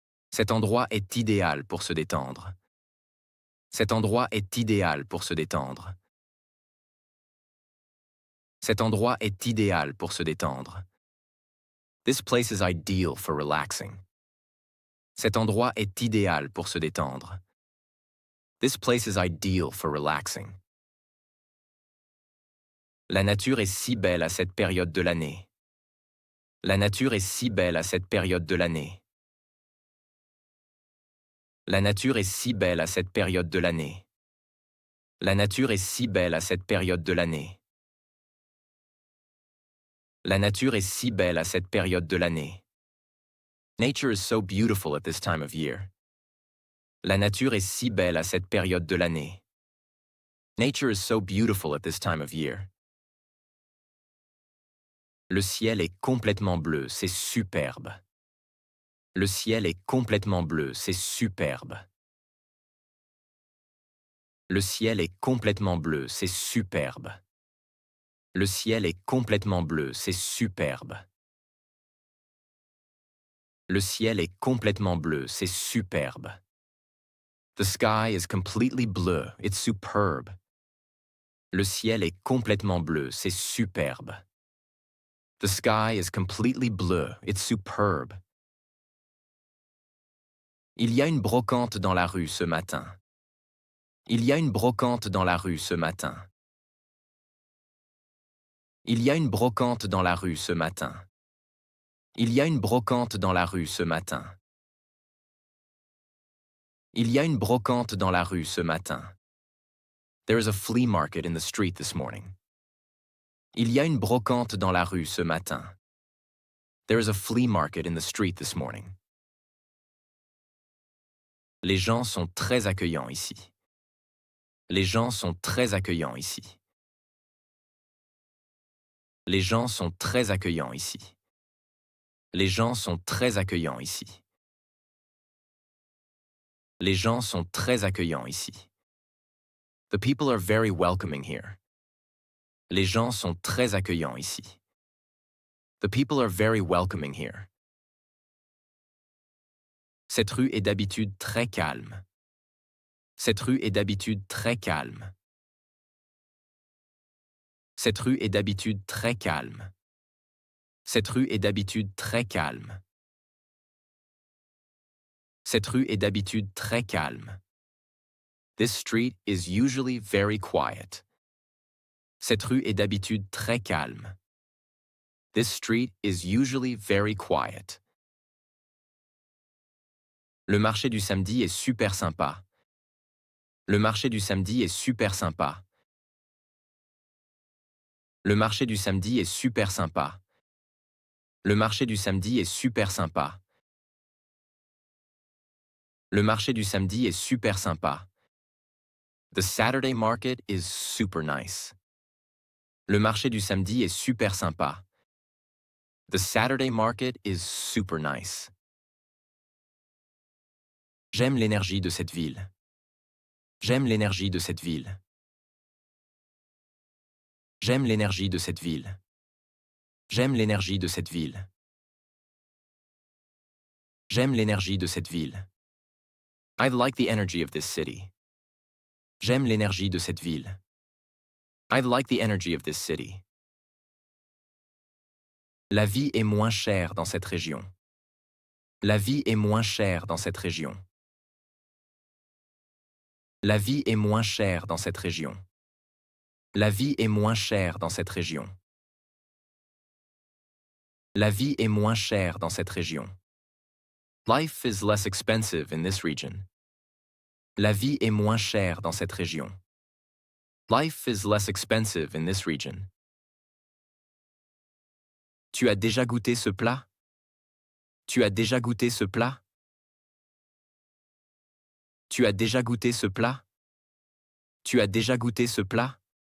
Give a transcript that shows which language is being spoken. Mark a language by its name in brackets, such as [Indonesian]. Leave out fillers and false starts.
[French] Cet endroit est idéal pour se détendre. Cet endroit est idéal pour se détendre. Cet endroit est idéal pour se détendre. [English] This place is ideal for relaxing. [French] Cet endroit est idéal pour se détendre. [English] This place is ideal for relaxing. [French] La nature est si belle à cette période de l'année. La nature est si belle à cette période de l'année. La nature est si belle à cette période de l'année. La nature est si belle à cette période de l'année. La nature est si belle à cette période de l'année. [English] Nature is so beautiful at this time of year. [French] La nature est si belle à cette période de l'année. [English] Nature is so beautiful at this time of year. [French] Le ciel est complètement bleu, c'est superbe. Le ciel est complètement bleu, c'est superbe. Le ciel est complètement bleu, c'est superbe. Le ciel est complètement bleu, c'est superbe. Le ciel est complètement bleu, c'est superbe. [English] The sky is completely blue, it's superb. [French] Le ciel est complètement bleu, c'est superbe. [English] The sky is completely blue, it's superb. [French] Il y a une brocante dans la rue ce matin. Il y a une brocante dans la rue ce matin. Il y a une brocante dans la rue ce matin. Il y a une brocante dans la rue ce matin. Il y a une brocante dans la rue ce matin. [English] There is a flea market in the street this morning. [French] Il y a une brocante dans la rue ce matin. [English] There is a flea market in the street this morning. [French] Les gens sont très accueillants ici. Les gens sont très accueillants ici. Les gens sont très accueillants ici. Les gens sont très accueillants ici. Les gens sont très accueillants ici. [English] The people are very welcoming here. [French] Les gens sont très accueillants ici. [English] The people are very welcoming here. [French] Cette rue est d'habitude très calme. Cette rue est d'habitude très calme. Cette rue est d'habitude très calme. Cette rue est d'habitude très calme. Cette rue est d'habitude très calme. [English] This street is usually very quiet. [French] Cette rue est d'habitude très calme. [English] This street is usually very quiet. [French] Le marché du samedi est super sympa. Le marché du samedi est super sympa. Le marché du samedi est super sympa. Le marché du samedi est super sympa. Le marché du samedi est super sympa. [English] The Saturday market is super nice. [French] Le marché du samedi est super sympa. [English] The Saturday market is super nice. [French] J'aime l'énergie de cette ville. J'aime l'énergie de cette ville. J'aime l'énergie de cette ville. J'aime l'énergie de cette ville. J'aime l'énergie de cette ville. [English] I like the energy of this city. [French] J'aime l'énergie de cette ville. [English] I like the energy of this city. [French] La vie est moins chère dans cette région. La vie est moins chère dans cette région. La vie est moins chère dans cette région. La vie est moins chère dans cette région. La vie est moins chère dans cette région. [English] Life is less expensive in this region. [French] La vie est moins chère dans cette région. [English] Life is less expensive in this region. [French] Tu as déjà goûté ce plat? Tu as déjà goûté ce plat? Tu as déjà goûté ce plat? Tu as déjà goûté ce plat?